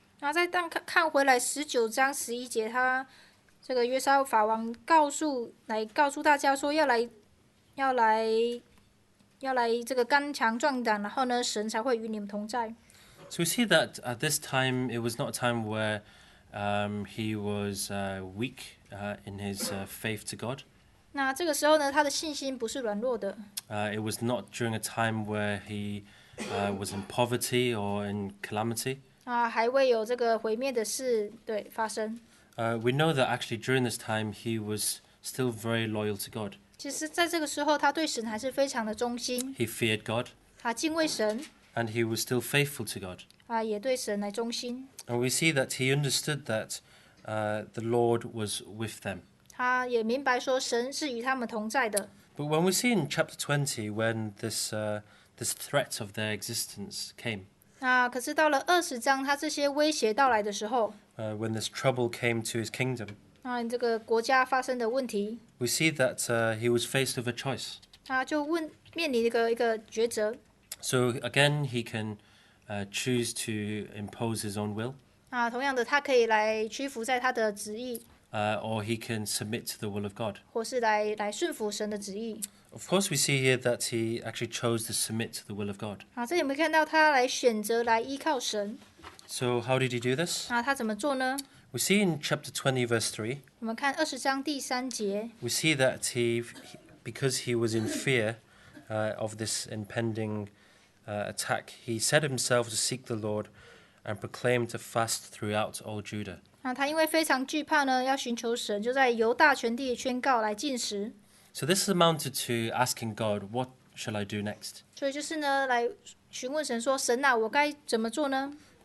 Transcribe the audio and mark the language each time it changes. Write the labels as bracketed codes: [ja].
[zh] 那再看回来19章11节，他这个约沙法王告诉大家说要来要来这个刚强壮胆，然后呢，神才会与你们同在。 [en] So we see that at this time, it was not a time where he was weak in his faith to God. [zh] 那这个时候呢，他的信心不是软弱的。 [en] It was not during a time where he was in poverty or in calamity. [zh] 还未有这个毁灭的事发生。 [en] We know that actually during this time he was still very loyal to God. [zh] 其实，在这个时候，他对神还是非常的忠心， [en] He feared God [zh] 他敬畏神， [en] and he was still faithful to God. [zh] 也对神来忠心。 [en] And we see that he understood that the Lord was with them. [zh] 他也明白说，神是与他们同在的。 [en] But when we see in chapter 20 when this threat of their existence came, [zh] 可是到了20章，他这些威胁到来的时候， [en] when this trouble came to his kingdom, [zh] 这个国家发生的问题， [en] we see that he was faced with a choice. [zh] 他就面临一个抉择。 [en] So again, he can choose to impose his own will, [zh] 同样的，他可以来屈服在他的旨意， [en] or he can submit to the will of God. [zh] 或是来顺服神的旨意。 [en] Of course, we see here that he actually chose to submit to the will of God. [zh] 这里有没有看到他来选择来依靠神？ [en] So how did he do this? [zh] 他怎么做呢？ [en] We see in chapter 20, verse 3, [zh] 我们看20章第3节， [en] we see that because he was in fear of this impending attack, he set himself to seek the Lord and proclaimed a fast throughout all Judah. [zh] 他因为非常惧怕呢，要寻求神，就在犹大全地宣告来禁食。 [en] So this amounted to asking God, what shall I do next? [zh] 所以就是呢，来询问神说：“神啊，我该怎么做呢？”